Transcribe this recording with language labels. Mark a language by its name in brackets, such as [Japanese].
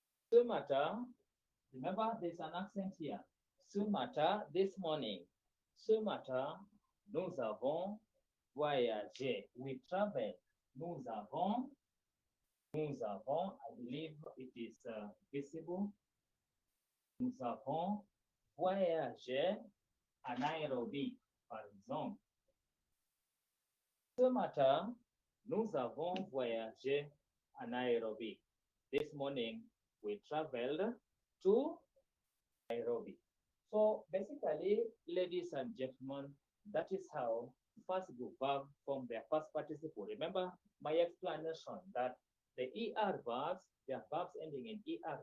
[French] Ce matin, [English] remember there's an accent here. [French] Ce matin, [English] this morning. [French] Ce matin, nous avons voyagé. [English] We traveled. [French] Nous avons, [English] I believe it is visible. [French] Nous avons voyagé à Nairobi, par exemple. Ce matin, nous avons voyagé à Nairobi. [English] This morning, we traveled to Nairobi. So basically, ladies and gentlemen, that is how first group verb form their past participle. Remember my explanation that the ER verbs, they are verbs ending in ER.